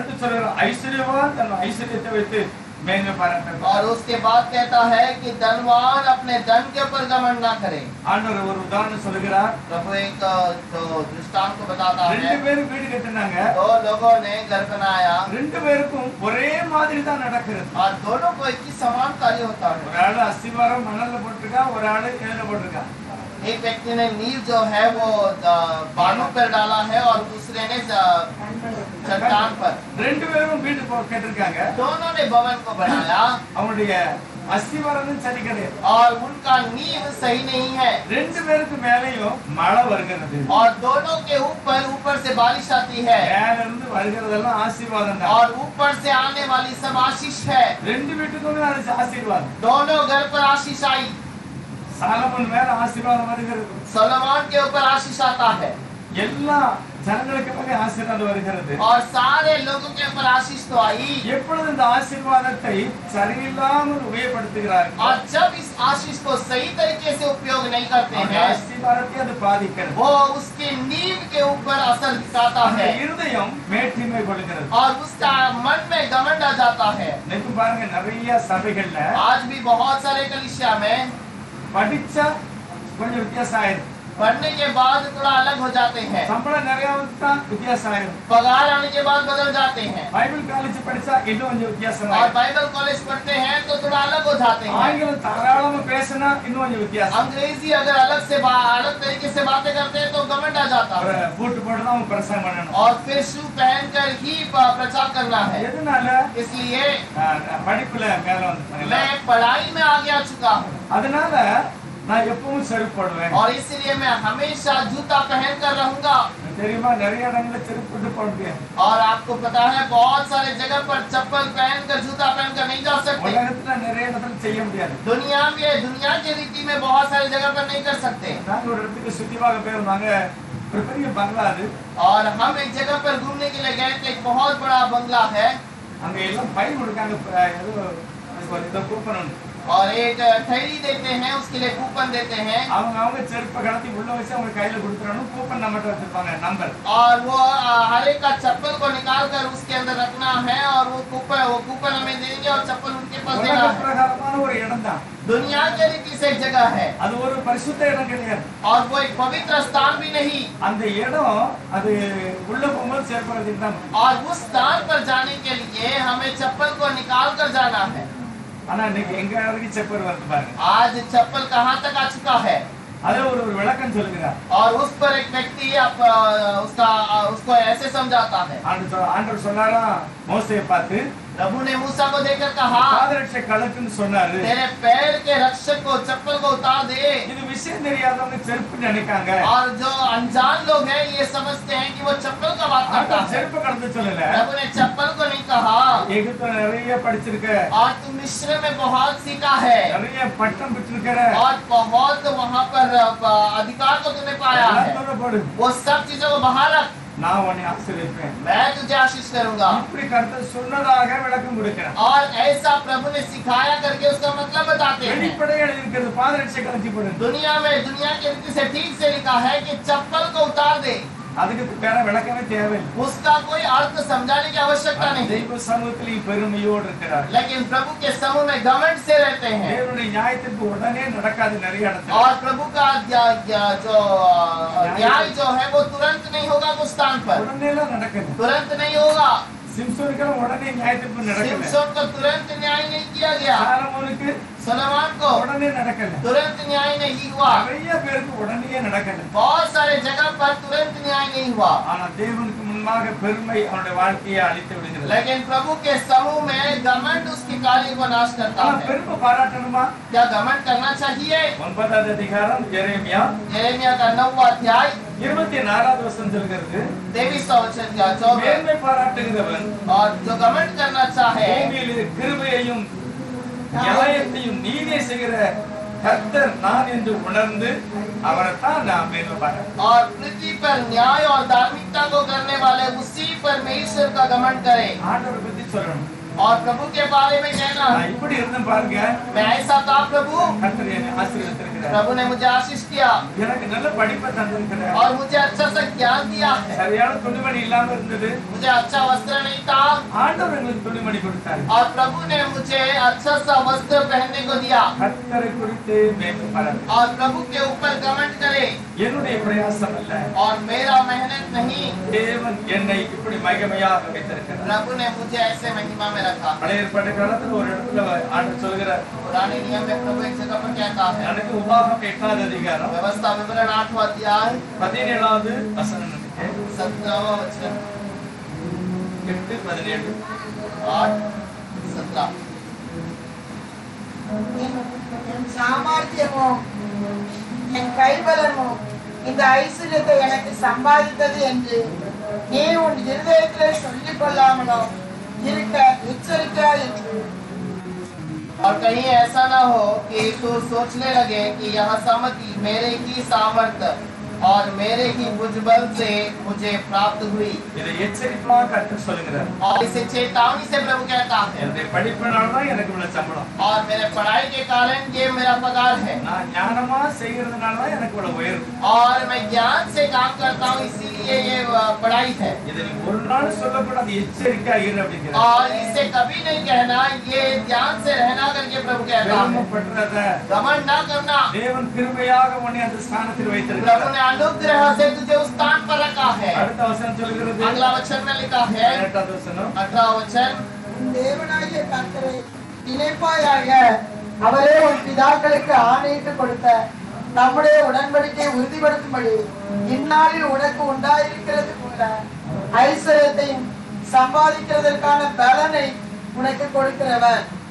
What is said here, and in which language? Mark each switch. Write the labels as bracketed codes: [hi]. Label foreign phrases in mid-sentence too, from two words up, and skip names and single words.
[ta] அடுத்து சொல்ற ஐஸ்வர்யவான் தன் ஐஸ்வர்யத்தை வைத்து மேன்மை பாராட்டணும். [hi] और उसके बाद कहता है कि धनवान अपने धन के ऊपर घमंड ना करे। [ta] ஆண்டவர் ஒரு உதாரணம் சொல்லுகிறார். [hi] प्रभु एक जो दृष्टांत को बताता है। [ta] ரெண்டு பேரும் வீடு கட்டினாங்க. [hi] दो लोगों ने घर बनाया। [ta] ரெண்டு பேருக்கும் ஒரே மாதிரி தான் நடக்கிறது. [hi] और दोनों को एक ही समान कार्य होता है। [ta] ஒரு ஆளு அஸ்திவாரம் மணல்ல போட்டுருக்கா, ஒரு ஆளு ஏல போட்டுருக்கா. [hi] एक व्यक्ति ने नींव जो है वो बालू पर डाला है और दूसरे ने चट्टान पर। [ta] ரெண்டு பேரும் வீடு கட்டிருக்காங்க. [hi] दोनों ने भवन को बनाया। [ta] அவங்களுடைய அஸ்திவாரம் சரி கிடையாது. [hi] और उनका नींव सही नहीं है। [ta] ரெண்டு பேருக்கு மேலேயும் மழை வருகிறது. [hi] और दोनों के ऊपर से बारिश आती है। [ta] மேல இருந்து வருகிறதெல்லாம் ஆசீர்வாதம் தான். [hi] और ऊपर से आने वाली सब आशीष है। [ta] ரெண்டு வீட்டுக்குமே அது ஆசீர்வாதம். [hi] दोनों घर पर आशीष आई। [ta] சாலமோன் மேல ஆசீர்வாதம் வருகிறது. [hi] सोलोमन के ऊपर आशीष आता है। [ta] எல்லா ஜனங்களுக்கு மேல ஆசீர்வாதம் வருகிறது. [hi] और सारे लोगों के ऊपर आशीष तो आई। [ta] எப்பொழுது இந்த ஆசீர்வாதத்தை சரியில்லாமல் உபயோகப்படுத்துகிறார்கள், [hi] और जब इस आशीष को सही तरीके से उपयोग नहीं करते हैं, [ta] ஆசீர்வாதத்தை அது பாதிக்கிறது. [hi] वो उसके नींव के ऊपर असर दिखाता [ta] அந்த [hi] है [ta] இருதயம் மேட்டிமை கொள்கிறது. [hi] और उसका मन में घमंड आ जाता है। [ta] இன்னைக்கு பாருங்க, நிறைய சபைகள்ல [hi] आज भी बहुत सारे कलीसिया में [ta] படிச்சா கொஞ்சம் வித்தியாசம் ஆயிரும். [hi] पढ़ने के बाद थोड़ा अलग हो जाते हैं। [ta] சம்பளம் நிறைய வந்துட்டா வித்தியாசம் ஆயிரும். [hi] पगार आने के बाद बदल जाते हैं। [en] Bible college [ta] படிச்சா இன்னும் கொஞ்சம் வித்தியாசம் [hi] और [ta] ஆயிரும். [en] Bible college [hi] पढ़ते हैं तो थोड़ा अलग हो जाते हैं। [ta] ஆங்கிலம் தாராளமா பேசினா இன்னும் கொஞ்சம் வித்தியாசம். [hi] अंग्रेजी अगर अलग तरीके से बातें करते हैं तो घमंड आ जाता [ta] ஒரு [hi] है। [ta] பூட்டு போட்டு தான் அவங்க பிரசங்கம் பண்ணணும். [hi] और फिर शू पहनकर ही प्रचार करना है। [ta] எதனால? [hi] इसलिए [ta] படிப்புல மேல வந்து [hi] मैं पढ़ाई में आगे आ चुका हूँ [ta] அதனால நான் எப்பவும் செருப்பு போடுவேன். [hi] और इसलिए मैं हमेशा जूता पहन कर रहूंगा। [ta] தெரியுமா, நிறைய இடங்கள்ல செருப்பு போட்டு போக முடியாது. [hi] और आपको पता है बहुत सारे जगह पर चप्पल पहनकर जूता पहनकर नहीं जा सकते। [ta] உலகத்துல நிறைய இடத்துல செய்ய முடியாது. [hi] दुनिया की रीति में बहुत सारी जगह पर नहीं कर सकते। [ta] நாங்க ஒரு இடத்துக்கு சுத்திவாக போயிருந்தாங்க. ஒரு பெரிய பங்களா அது. [hi] और हम एक जगह पर घूमने के लिए गए थे। एक बहुत बड़ा बंगला है। [ta] அங்க எல்லாம் பை கொடுக்காங்க. ஏதோ கூப்பன் உண்டு. [hi] और एक थैली देते हैं, उसके लिए कूपन देते हैं। [ta] அவங்க செருப்பை கடத்தி உள்ள வச்சு அவங்க கையில கொடுத்துறணும். கூப்பன் நம்மகிட்ட வச்சிருப்பாங்க, நம்பர். [hi] और वो हर एक का चप्पल को निकाल कर उसके अंदर रखना है और वो कूपन हमें देंगे और चप्पल उनके पास देना [ta] உலக [hi] है। [ta] பிரகாரமான ஒரு இடம் தான். [hi] दुनिया के रीति से एक जगह है [ta] அது ஒரு பரிசுத்த இடம் கிடையாது. [hi] और वो एक पवित्र स्थान भी नहीं। [ta] அந்த இடம் அது உள்ள போகும்போது செருப்பு கடத்திட்டு தான். [hi] और उस स्थान पर जाने के लिए हमें चप्पल को निकाल कर जाना है। [ta] ஆனா இன்னைக்கு எங்க வரைக்கும் செப்பல் வருது பாருங்க. [hi] आज चप्पल कहाँ तक आ चुका है। [ta] அதுல ஒரு விளக்கம் சொல்லுகிறார். [hi] और उस पर एक व्यक्ति उसको ऐसे समझाता है। [ta] ஆண்டவர் சொன்னாரா மோசேயை பார்த்து, [hi] प्रभु ने मूसा को देखकर कहा, [ta] பாதரட்சை கழட்டுன்னு சொன்னாரு. [hi] तेरे पैर के रक्षक को चप्पल को उतार दे। [ta] இது விஷயம் தெரியாதவங்க செருப்பு நினைக்காங்க. [hi] और जो अनजान लोग हैं ये समझते हैं कि वो चप्पल का बात करता है। [ta] செருப்பு கடந்து சொல்லல. [hi] प्रभु ने चप्पल को नहीं कहा। [ta] எகிப்துல நிறைய படிச்சிருக்க, [hi] और तुम मिस्र में बहुत सीखा है [ta] நிறைய பட்டம் பெற்றிருக்கிற, [hi] और बहुत वहाँ पर अधिकार को तुमने पाया है। [ta] எல்லாத்தோட போடு. [hi] वो सब चीजों को बाहर रख, [ta] நான் உன்னை ஆசீர்வதிப்பேன். [hi] मैं तुझे आशीष करूंगा। [ta] இப்படி கர்த்தர் சொன்னதாக விளக்கம் கொடுக்கிறேன். [hi] और ऐसा प्रभु ने सिखाया करके उसका मतलब बताते हैं। [ta] வெளிப்படையா இருக்கிறது பாதரட்சை கழட்டி போடு. [hi] दुनिया के रीति से ठीक से लिखा है कि चप्पल को उतार दे। [ta] அதுக்கு வேற விளக்கமே தேவையில்லை. [hi] उसका कोई अर्थ समझाने की आवश्यकता नहीं। [ta] தெய்வ சமூகத்தில் பெருமையோடு இருக்கிறார். [hi] लेकिन प्रभु के समूह में घमंड से रहते हैं। [ta] தேவனுடைய நியாயத்திற்கு உடனே நடக்காது நிறைய இடத்துல. [hi] और प्रभु का जो न्याय जो है वो तुरंत नहीं होगा कुछ स्थान पर, [ta] உடனே எல்லாம் நடக்குது. [hi] तुरंत नहीं होगा। [ta] சிம்சோனுக்கு உடனே நியாயத்திற்கு நடக்கல. [hi] सिमसोन को तुरंत न्याय नहीं किया गया। [ta] சாலமோனுக்கு [hi] सुलेमान को [ta] உடனே நடக்கல. [hi] तुरंत न्याय नहीं हुआ। [ta] நிறைய பேருக்கு உடனே நடக்கல. [hi] बहुत सारे जगह पर तुरंत न्याय नहीं हुआ। [ta] ஆனா தேவனுக்கு முன்பாக பெருமை அவனுடைய வாழ்க்கையை அழித்து விடுகிறது. [hi] लेकिन प्रभु के समूह में घमंड उसके कार्य को नाश करता [ta] ஆனா [hi] है। [ta] பெருமை பாராட்டணுமா? [hi] क्या घमंड करना चाहिए? [ta] 9வது அதிகாரம் எரேமியா [hi] यिर्मयाह का 9वां अध्याय [ta] 24வது வசனம் சொல்கிறது, [hi] 23वां वचन का 24। [ta] மேன்மை பாராட்டுகிறவன் [hi] और जो घमंड करना चाहे, [ta] பூமியில் கிருபையையும் நியாயத்தையும் நீதியை செய்கிற கர்த்தர் நான் என்று உணர்ந்து அவரைத்தான் நான் மேன்மை பாராட்டுவேன். [hi] और पृथ्वी पर न्याय और धार्मिकता को करने वाले उसी परमेश्वर का घमंड करे। [ta] ஆண்டவரை பத்தி சொல்லணும். [hi] और प्रभु के बारे में कहना, [ta] நான் இப்படி இருந்தேன் பாருங்க, [hi] मैं ऐसा था प्रभु, [ta] கர்த்தர் என்னை ஆசீர்வதித்திருக்கிறார். [hi] प्रभु ने मुझे आशीष किया [ta] எனக்கு நல்ல படிப்பை தந்திருக்கிறார். [hi] और मुझे अच्छा सा ज्ञान दिया है। [ta] சரியான துணிமணி இல்லாம இருந்தது, [hi] मुझे अच्छा वस्त्र नहीं था [ta] ஆண்டவர் எங்களுக்கு துணிமணி கொடுத்தார். [hi] और प्रभु ने मुझे अच्छा सा वस्त्र पहनने को दिया। [ta] கர்த்தரை குறித்து மேன்மை பாராட்டு. [hi] और प्रभु के ऊपर कमेंट करे, [ta] என்னுடைய பிரயாசம் அல்ல, [hi] और मेरा मेहनत नहीं, [ta] தேவன் என்னை இப்படி மகிமையாக வைத்திருக்கிறார். [hi] प्रभु ने मुझे ऐसे महिमा में रखा। [ta] பழைய ஏற்பாட்டு காலத்துல ஒரு இடத்துல ஆண்டவர் சொல்கிறார், [hi] पुराने नियम में प्रभु एक जगह पर कहता है, [ta] எனக்கு உபாகமம் 8வது அதிகாரம் [hi] व्यवस्था विवरण 8वां अध्याय [ta] 17வது வசனம் இருக்கு. [hi] 17वां वचन 8:17 8:17 [ta] என் சாமர்த்தியமும் என் கைபலமும் இந்த ஐஸ்வர்யத்தை எனக்கு சம்பாதித்தது என்று நீ உன் இருதயத்திலே சொல்லிக் கொள்ளாமலோ இருக்க எச்சரிக்கையாய் என்று। [hi] और कहीं ऐसा ना हो कि तू सोचने लगे कि यह सम्मति मेरे की सामर्थ्य और मेरे ही भुजबल से मुझे प्राप्त हुई। [ta] இதை எச்சரிப்பாக கர்த்தர் சொல்கிறார். [hi] और इसे चेतावनी से प्रभु कहता है, [ta] என்னுடைய படிப்பினால தான் எனக்கு இவ்வளவு சம்பளம். [hi] और मेरे पढ़ाई के कारण ये मेरा पगार है, [ta] நான் ஞானமா செய்கிறதுனால தான் எனக்கு இவ்வளவு உயர்வு. [hi] और मैं ज्ञान से काम करता हूँ इसीलिए ये पढ़ाई है। [ta] இதை நீ ஒரு நாள் சொல்லக்கூடாது, எச்சரிக்கையா இரு அப்படிங்கிறார். [hi] और इसे कभी नहीं कहना, ये ध्यान से रहना करके प्रभु कहता है। [ta] பெருமைப்படுறத, [hi] घमंड ना करना, [ta] தேவன் கிருபையாக உன்னை அந்த ஸ்தானத்தில் [hi] प्रभु [ta] வைத்திருக்கிறார். [hi] ने अनुग्रह से तुझे उस स्थान पर रखा है। [ta] அடுத்த வசனம் சொல்கிறது, [hi] अगला वचन में लिखा है [ta] 18வது வசனம், [hi] 18वां वचन, [ta] உன் தேவனாகிய கர்த்தரை நினைப்பாயாக, அவரே உன் பிதாக்களுக்கு ஆணையிட்டு கொடுத்த நம்முடைய உடன்படிக்கையை உறுதிப்படுத்தும்படி இந்நாளில் உனக்கு உண்டாயிருக்கிறது போல ஐஸ்வர்யத்தை சம்பாதிக்கிறதற்கான பலனை உனக்கு கொடுக்கிறவன்।